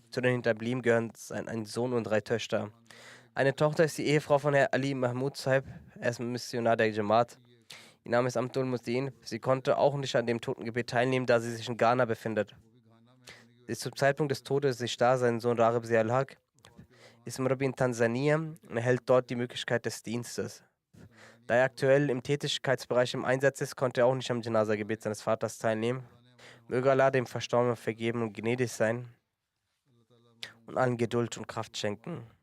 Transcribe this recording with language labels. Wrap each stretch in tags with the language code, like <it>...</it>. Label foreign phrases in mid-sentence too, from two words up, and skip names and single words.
<de>Zu den Hinterbliebenen gehören ein Sohn und 3 Töchter. Eine Tochter ist die Ehefrau von Herrn Ali Mahmud Sahib, er ist Missionar der Jamaat. Ihr Name ist Abdul Muzdin. Sie konnte auch nicht an dem Totengebet teilnehmen, da sie sich in Ghana befindet. Sie ist zum Zeitpunkt des Todes nicht da. Sein Sohn Ragib Zia al-Haq ist Murabi in Tansania und erhält dort die Möglichkeit des Dienstes. Da er aktuell im Tätigkeitsbereich im Einsatz ist, konnte er auch nicht am Janaza-Gebet seines Vaters teilnehmen. Möge Allah dem Verstorbenen vergeben und gnädig sein und allen Geduld und Kraft schenken.</de>